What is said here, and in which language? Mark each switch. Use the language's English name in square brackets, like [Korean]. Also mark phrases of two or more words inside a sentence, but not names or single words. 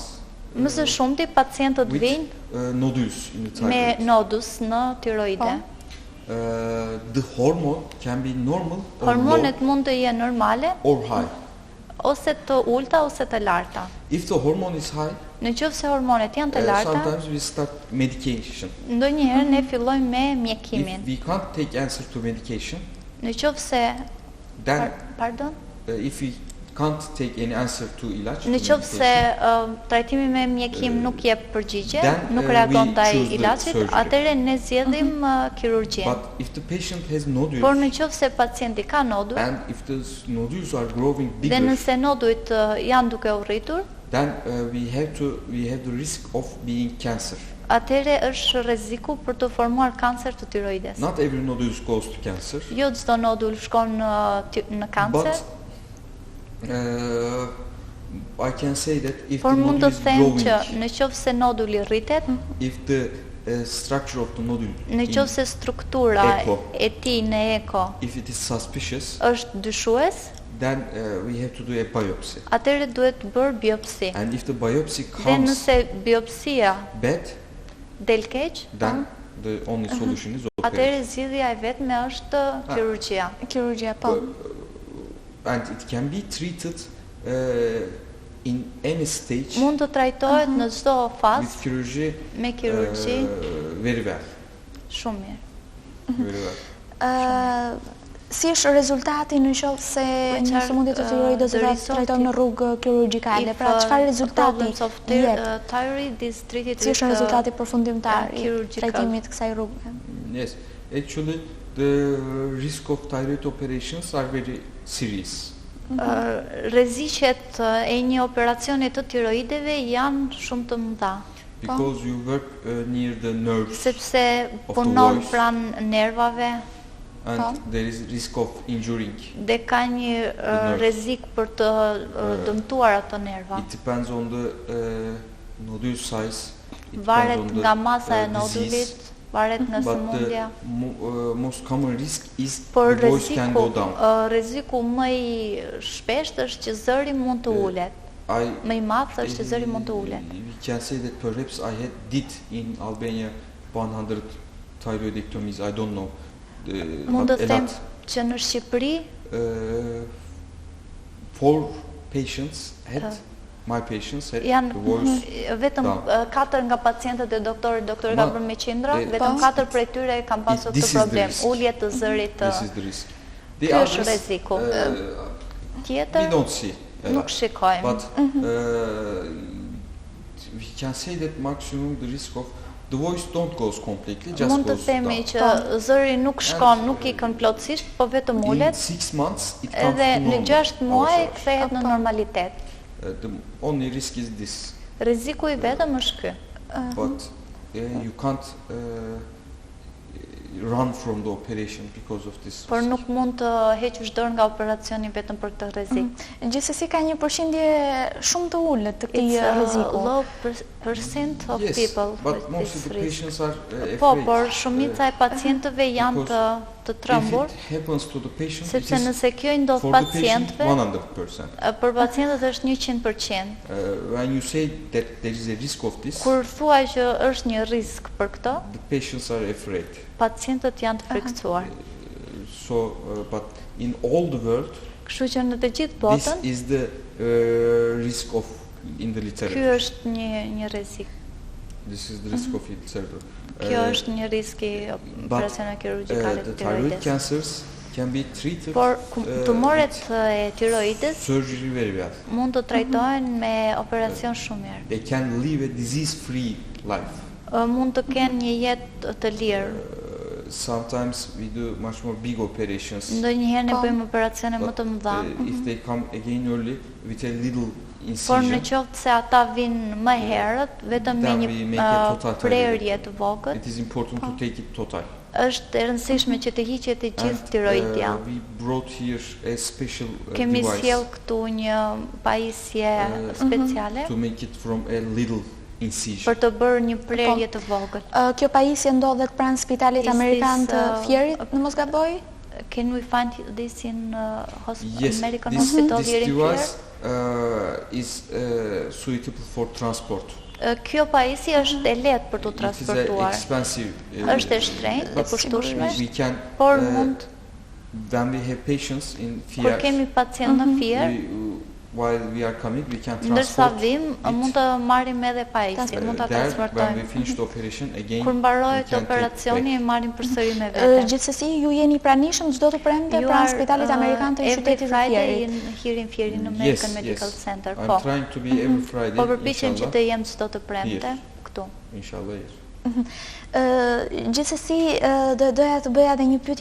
[Albanian] Më së shumti pacientët [English] with [Albanian] vinë [English] nodules in the [Albanian] me [English] thyroid. [Albanian] nodus në tiroide. [English] The hormone can be normal or [Albanian] Hormonet [English] low [Albanian] mund të jenë normale, [English] or high. [Albanian] ose të ulta ose të larta. [English] If the hormone is high, [Albanian] Në qoftë se hormonet janë të larta, [English] sometimes we start medication. [Albanian] ndonjëherë ne fillojmë me mjekimin. [English] If we can't take answer to medication, [Albanian] Në qoftë se [English] then pardon, if we can't take any answer to ilaç, [Albanian] në [English] to [Albanian] qoftë se [English] medication, [Albanian] trajtimi me mjekim nuk jep përgjigje, [English] then, [Albanian] nuk [English] we [Albanian] reagon ndaj [English] choose the [Albanian] ilaçit, [English] surgery. [Albanian] atëherë ne zgjedhim kirurgjin. [English] but if the patient has nodules [Albanian] Por në qoftë se pacienti ka nodull [English] and if the nodules are growing [Albanian] dhe [English] bigger, [Albanian] nëse nodujt janë duke u rritur, [English] then we have the risk of being cancer. [Albanian] atëherë është rreziku për të formuar kancer të tiroides. [English] Not every nodule goes to cancer, [Albanian] Jo çdo nodull shkon në kancer, [English] but I can say that if [Albanian] por [English] the [Albanian] mund [English] nodule [Albanian] të [English] is [Albanian] them [English] growing, [Albanian] që në qoftë se noduli rritet, [English] if the structure of the nodule, [Albanian] në qoftë se struktura Eko. e tij në eko [English] if it is suspicious, [Albanian] është dyshues, [English] then we have to do a biopsy. [Albanian] atëherë duhet bërë biopsi. [English] And if the biopsy [Albanian] Dhe [English] comes [Albanian] nëse biopsia [English] bad, [Albanian] del keq, [English] then the only solution is operation. [Albanian] atëherë zgjidhja e vetme është kirurgjia. Kirurgjia, po. [English] And it can be treated in any stage [Albanian] Mund të trajtohet në çdo [English] with [Albanian] fazë [English] chirurgy [Albanian] me kirurgji [English] very well. [Albanian] shumë mirë. [English] Very well. [Albanian] Si është rezultati në qoftë se një sëmundje të tiroidës do ta trajtojmë në rrugë kirurgjikale? Pra çfarë rezultati jep? [English] Thyroid is treated [Albanian] Si është rezultati përfundimtar i [English] chirurgical. [Albanian] trajtimit kësaj rrugë? [English] Yes, actually the risk of thyroid operations are very serious. [Albanian] Rreziqet e një operacioni të tiroideve janë shumë të mëdha, [English] Because you work near the nerves [Albanian] sepse [English] Of the [Albanian] punon [English] voice. [Albanian] pranë nervave [English] and there is risk of injuring. [Albanian] dhe ka një rrezik për të dëmtuar ato nerva. [English] It depends on the nodule size. It [Albanian] Varet [English] depends on the [Albanian] nga masa e [English] disease. [Albanian] nodulit, varet nga [English] But [Albanian] sëmundja. [English] the most common risk is [Albanian] Por [English] the voice can go down. [Albanian] rreziku më i shpeshtë është që zëri mund të ulet. Më i madh është që zëri mund të ulet. [English] We can say that perhaps I did in Albania 100 thyroidectomies, I don't know. [Albanian] Mund [English] But [Albanian] të [English] a [Albanian] them [English] lot. [Albanian] që në Shqipëri [English] 4 patients had, my patients had [Albanian] janë [English] the voice [Albanian] vetëm [English] down. [Albanian] 4 nga pacientët e doktorit ka Ma- bërë me qindra, e- vetëm 4 prej tyre kanë pasur [English] This [Albanian] këtë [English] is the problem, risk. [Albanian] ulje të zërit të [English] This is the risk. The [Albanian] Ky është [English] others, [Albanian] rreziku. [English] we [Albanian] tjetër. [English] don't see a [Albanian] Nuk [English] lot. [Albanian] shikojmë. [English] But we can say that maximum the risk of the voice don't goes completely, just [Albanian] Mund të [English] goes [Albanian] themi [English] down. [Albanian] që zëri nuk shkon, nuk ikën plotësisht, po vetëm [English] In [Albanian] ulet, [English] 6 months it comes [Albanian] edhe [English] to [Albanian] në [English] normal [Albanian] 6 muaj [English] ourselves. [Albanian] kthehet në normalitet. [English] The only risk is this, [Albanian] Rreziku i vetëm është ky. [English] but you can't run from the operation because of this. [Albanian] Por nuk mund të heqësh dorë nga operacioni vetëm për këtë rrezik. Gjithsesi ka një përqindje shumë të ulët të këtij [English] It's a [Albanian] rreziku. [English] low percent of Yes, people but with most this of the risk. patients are afraid. [Albanian] Po, por shumica e pacientëve janë të trembur, [English] If it happens to the patient, it [Albanian] sepse [English] is [Albanian] nëse kjo i ndodh [English] for the patient [Albanian] pacientëve, [English] 100%. [Albanian] për pacientët është 100%. [English] When you say that there is a risk of this, [Albanian] Kur thuaj që është një risk për këtë, [English] the patients are afraid. [Albanian] pacientët janë të frikësuar. [English] But in all the world, [Albanian] Kështu që në të gjithë [English] this [Albanian] botën, [English] is the risk of in the [Albanian] ky [English] literature. [Albanian] është një rrezik. [English] This is the risk of literature. [Albanian] Kjo është një rizik i operacioneve kirurgjikale [English] The [Albanian] të [English] thyroid [Albanian] tiroides. [English] cancers can be treated [Albanian] Por tumoret e tiroidës [English] surgery very well. [Albanian] mund të trajtohen me operacion shumë mirë. [English] They can live a disease-free life. [Albanian] Mund të kenë një jetë të lirë. [English] Sometimes we do much more big operations. [Albanian] Ndonjëherë ne bëjmë operacione më të mëdha. [English] If they come again early with a little [Albanian] Por në [English] incision, [Albanian] qoftë se ata vinë më herët, vetëm me [English] then we [Albanian] një [English] make a total [Albanian] prerje të vogël, [English] it is important to take it total. [Albanian] është e rëndësishme që të hiqet e gjithë tiroidja. [English] We brought here a special [Albanian] Kemi [English] device [Albanian] sjell këtu një pajisje speciale [English] to make it from a little incision. [Albanian] për të bërë një prerje të vogël. Kjo pajisje ndodhet pranë Spitalit [English] Is [Albanian] Amerikan [English] this, [Albanian] të Fierit, në mos gaboj? [English] Can we find this in Yes, American this Hospital here in Fier? device is suitable for transport. [Albanian] Kjo pajisje është e lehtë për të [English] It is [Albanian] transportuar. [English] expensive. [Albanian] Është e shtrenjtë, e kushtueshme, [English] We can, [Albanian] por mund [English] when we have patients in [Albanian] kur [English] Fier, [Albanian] kemi pacient në Fier, [English] while we are coming, we can [Albanian] ndërsa [English] transport [Albanian] vim, mund të marrim edhe pajisje, mund ta [English] there. When we [Albanian] transportojmë. [English] finish the operation, again, [Albanian] Kur mbarohet [English] we can take [Albanian] operacioni, e [English] back. [Albanian] marrim përsëri me vete. Gjithsesi, ju jeni pranishëm çdo të premte [English] You [Albanian] pranë [English] are [Albanian] Spitalit Amerikan të [English] every [Albanian] qytetit të [English] Friday [Albanian] Fierit. [English] here in Fier in Yes, American Medical yes. Center. I'm [Albanian] Po. [English] trying to be every Friday, [Albanian] Po përpiqem që [English] inshallah. [Albanian] të jem çdo të premte këtu. [English] Inshallah, yes. [Albanian] Gjithsesi, doja të bëja edhe një pyetje